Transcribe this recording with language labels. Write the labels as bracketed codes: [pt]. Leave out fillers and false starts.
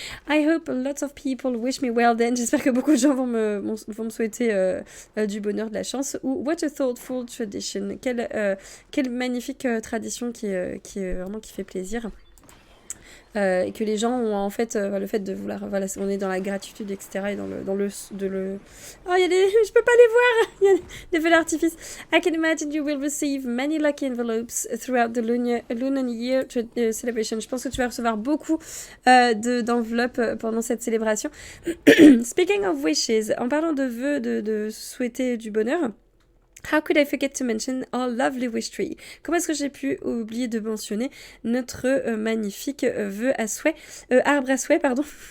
[en] I hope lots of people wish me well then. [fr] J'espère que beaucoup de gens vont me souhaiter du bonheur, de la chance. [en] Ou what a thoughtful tradition. [fr] Quelle magnifique tradition qui fait plaisir. Et que les gens ont en fait le fait de vouloir, voilà, on est dans la gratitude, etc. et dans le oh, il y a je peux pas les voir, il y a des feux d'artifice. [en] I can imagine you will receive many lucky envelopes throughout the Lunar Year celebration. [fr] Je pense que tu vas recevoir beaucoup d'enveloppes pendant cette célébration. [en] Speaking of wishes, [fr] en parlant de vœux, de souhaiter du bonheur, [en] how could I forget to mention our lovely wish tree? [fr] Comment est-ce que j'ai pu oublier de mentionner notre magnifique arbre à souhait, pardon.